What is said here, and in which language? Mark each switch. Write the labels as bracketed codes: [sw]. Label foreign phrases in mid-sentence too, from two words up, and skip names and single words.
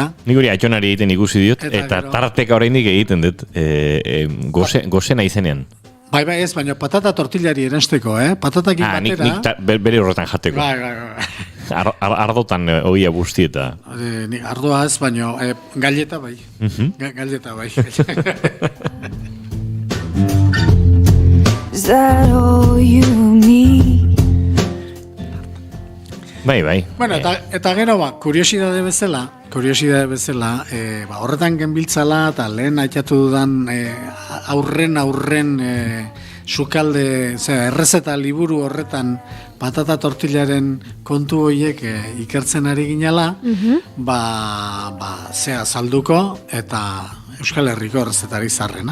[eu] Nik hori atxonari egiten ikusi diot, eta tarteka oraindik egiten dut, gozena izenean. Bai, ez, baina patata tortillari eransteko, patatakin batera. Nik bere horretan jateko. Ardotan ogia busti eta. Ardoa ez, baina galleta bai. Galleta bai. [en] Is that all you need? [eu] Bai. Bueno, eta gero kuriosidade bezala, horretan genbiltzala eta lehen aitatu dudan aurren sukalde, errezeta liburu horretan patata tortillaren kontu horiek ikertzen ari ginala, salduko eta Euskal Herriko errezetari zarrena.